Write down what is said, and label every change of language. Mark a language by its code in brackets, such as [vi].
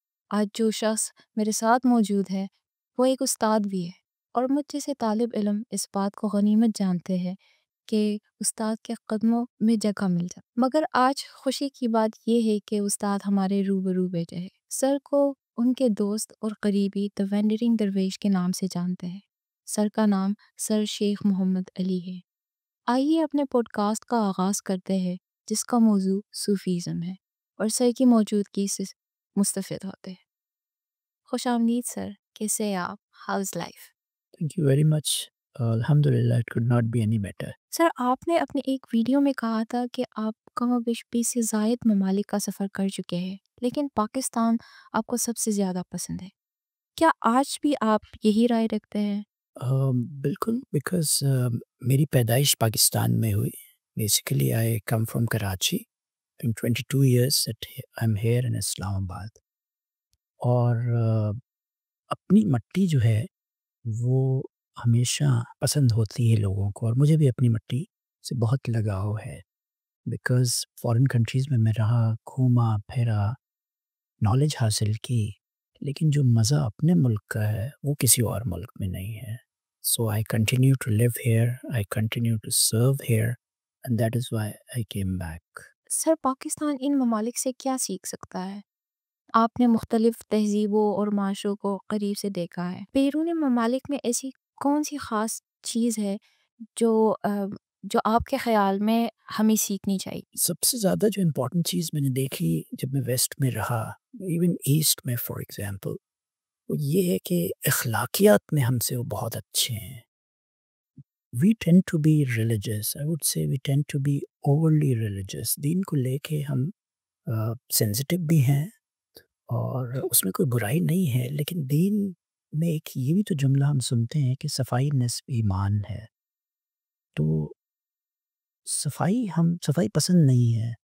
[ur] آج جو شخص میرے ساتھ موجود ہے وہ ایک استاد بھی ہے، اور مجھ جیسے طالب علم اس بات کو غنیمت جانتے ہیں کہ استاد کے قدموں میں جگہ مل جائے۔ مگر آج خوشی کی بات یہ ہے کہ استاد ہمارے روبرو بیٹھے ہیں۔ سر کو ان کے دوست اور قریبی دی وینڈرنگ درویش کے نام سے جانتے ہیں۔ سر کا نام سر شیخ محمد علی ہے۔ آئیے اپنے پوڈ کاسٹ کا آغاز کرتے ہیں جس کا موضوع صوفیزم ہے اور سر کی موجودگی سے مستفید ہوتے ہیں۔ خوش آمدید سر، کیسے ہیں آپ؟ [en] How's life? Thank you very much. Alhamdulillah, it could not be any better. [ur] سر، آپ نے اپنے ایک ویڈیو میں کہا تھا کہ آپ کم و بیش 20 سے زائد ممالک کا سفر کر چکے ہیں، لیکن پاکستان آپ کو سب سے زیادہ پسند ہے۔ کیا آج بھی آپ یہی رائے رکھتے ہیں؟ بالکل بیکاز میری پیدائش پاکستان میں ہوئی. [en] Basically I come from Karachi. I'm 22 years that I'm here in Islamabad. [ur] اور اپنی مٹی جو ہے وہ ہمیشہ پسند ہوتی ہے لوگوں کو، اور مجھے بھی اپنی مٹی سے بہت لگاؤ ہے. بیکاز فارن کنٹریز میں رہا، گھوما پھرا، نالج حاصل کی، لیکن جو مزہ اپنے ملک کا ہے وہ کسی اور ملک میں نہیں ہے. [en] So I continue to live here, I continue to serve here, and that is why I came back. [ur] سر، پاکستان ان ممالک سے کیا سیکھ سکتا ہے؟ آپ نے مختلف تہذیبوں اور معاشروں کو قریب سے دیکھا ہے۔ بیرون ممالک میں ایسی کون سی خاص چیز ہے جو آپ کے خیال میں ہمیں سیکھنی چاہیے؟ سب سے زیادہ جو امپورٹنٹ چیز میں نے دیکھی جب میں ویسٹ میں رہا، ایون ایسٹ میں [en] for example, [ur] وہ یہ ہے کہ اخلاقیات میں ہم سے وہ بہت اچھے ہیں. [en] We tend to be religious. I would say we tend to be overly religious. [ur] دین کو لے کے ہم سینسٹیو بھی ہیں، اور اس میں کوئی برائی نہیں ہے، لیکن دین میں ایک یہ بھی تو جملہ ہم سنتے ہیں کہ صفائی نصف ایمان ہے. تو صفائی پسند نہیں ہے.